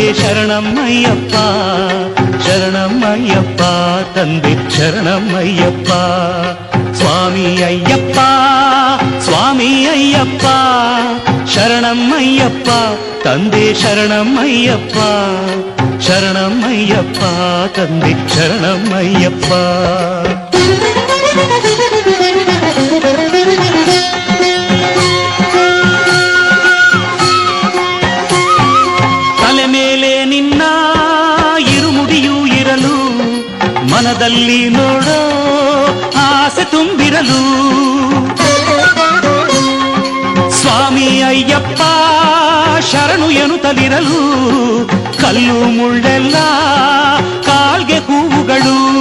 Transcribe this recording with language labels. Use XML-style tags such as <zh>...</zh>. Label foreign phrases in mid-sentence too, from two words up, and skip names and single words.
<te>శరణం అయ్యప్ప శరణం అయ్యప్ప తందే శరణం అయ్యప్ప స్వామి అయ్యప్ప స్వామి అయ్యప్ప శరణం అయ్యప్ప తందే శరణం అయ్యప్ప శరణం అయ్యప్ప తందే శరణం అయ్యప్ప</te> <kn>ತಲೆ ಮೇಲೆ ನಿನ್ನ ಇರುಮುಡಿಯೂ ಇರಲು ಮನದಲ್ಲಿ ನೋಡೋ ಆಸೆ ತುಂಬಿರಲು ಸ್ವಾಮಿ ಅಯ್ಯಪ್ಪ ಶರಣು ಎನ್ನುತ್ತಲಿರಲು ಕಲ್ಲು ಮುಳ್ಳೆಲ್ಲ ಕಾಲ್ಗೆ ಹೂವುಗಳು</kn>